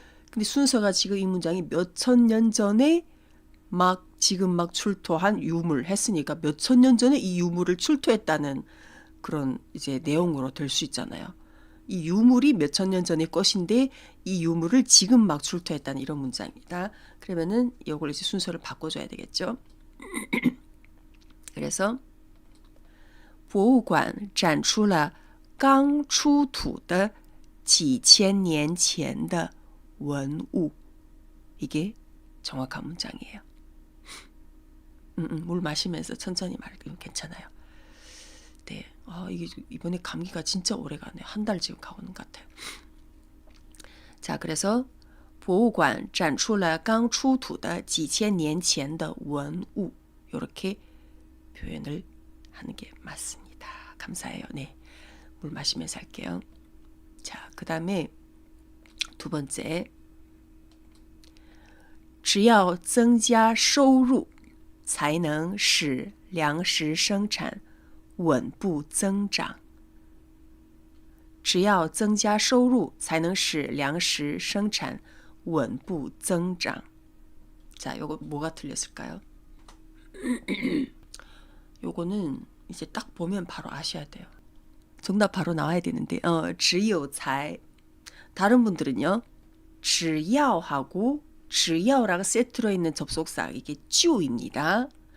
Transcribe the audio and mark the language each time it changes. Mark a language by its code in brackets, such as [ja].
[ko] 근데 순서가 지금 이 문장이 몇천 년 전에 지금 막 출토한 유물 했으니까 몇천 년 전에 이 유물을 출토했다는 그런 이제 내용으로 될 수 있잖아요. 이 유물이 몇천 년 전의 것인데 이 유물을 지금 막 출토했다는 이런 문장입니다. 그러면은 이걸 이제 순서를 바꿔줘야 되겠죠. 그래서 [zh] 博物馆展出了刚出土的几千年前的文物. [ko] 이게 정확한 문장이에요. 물 마시면서 천천히 말하면 괜찮아요. 네, 이게 이번에 감기가 진짜 오래가네. 한 달 지금 가오는 것 같아요. 자, 그래서 [zh] 博物馆展出了刚出土的几千年前的文物. [ko] 이렇게 표현을 하는 게 맞습니다. 감사해요. 네, 물 마시면서 할게요. 자, 그 다음에 두 번째. [zh] 只要增加收入才能使粮食生产稳步增长. 只要增加收入才能使粮食生产稳步增长. [ko] 자, 요거 뭐가 틀렸을까요? 요거는 이제 딱 보면 바로 아셔야 돼요. 정답 바로 나와야 되는데 只有才. 다른 분들은요. 只要하고 只要라고 세트로 있는 접속사 이게 就입니다.